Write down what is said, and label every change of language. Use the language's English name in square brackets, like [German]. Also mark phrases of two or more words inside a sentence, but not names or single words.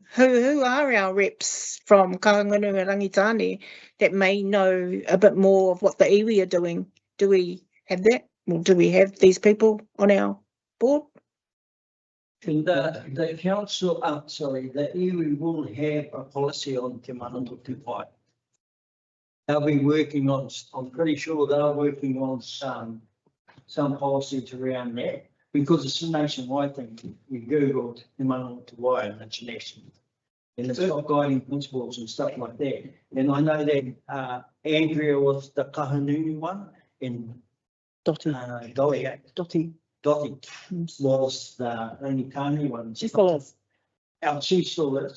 [English] Who are our reps from Kahangunu and Rangitane that may know a bit more of what the iwi are doing? Do we have that? Or do we have these people on our board? And the council, the iwi will have a policy on te manatu te wai. They'll be working on, I'm pretty sure they're working on some policies around that, because it's a nationwide thing. We Googled te manatu te wai and it's national. And it's got guiding principles and stuff like that. And I know that Andrea was the Kahangunu one, and Dottie was the only Tāne one. She still is. She still is.